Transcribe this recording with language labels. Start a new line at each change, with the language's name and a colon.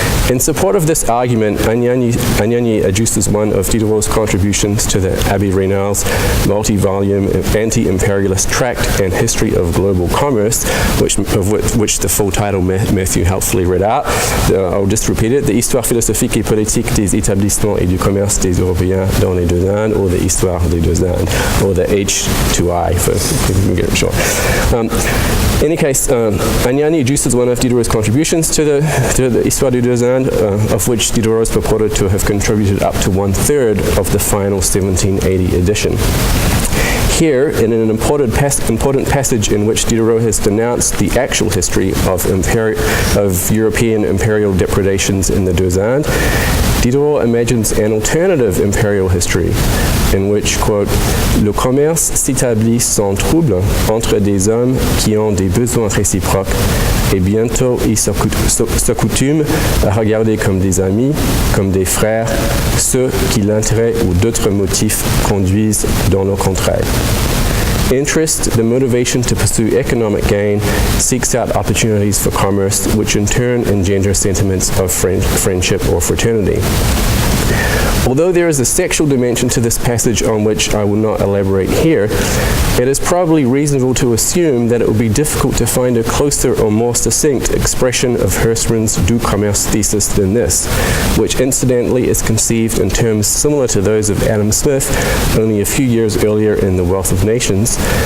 English: In support of this argument, Agnani adduces one of Diderot's contributions to the Abbé Raynal's multi-volume anti-imperialist tract and history of global commerce, which the full title Matthew helpfully read out. I'll just repeat it: The Histoire philosophique et politique des établissements et du commerce des Européens dans les deux Indes, or the Histoire des deux Indes, or the H2I, if we can get it short. In any case, Agnani adduces one of Diderot's contributions to the Histoire des deux Indes, of which Diderot is purported to have contributed up to 1/3 of the final 1780 edition. Here, in an important passage in which Diderot has denounced the actual history of European imperial depredations in the Deux Indes, Diderot imagines an alternative imperial history in which, quote,
French: le commerce s'établit sans trouble entre des hommes qui ont des besoins réciproques et bientôt ils s'accoutument à regarder comme des amis, comme des frères, ceux qui l'intérêt ou d'autres motifs conduisent dans nos contrées.
English: Interest, the motivation to pursue economic gain, seeks out opportunities for commerce, which in turn engender sentiments of friendship or fraternity. Although there is a sexual dimension to this passage on which I will not elaborate here, it is probably reasonable to assume that it would be difficult to find a closer or more succinct expression of Herstmann's du commerce thesis than this, which incidentally is conceived in terms similar to those of Adam Smith only a few years earlier in The Wealth of Nations,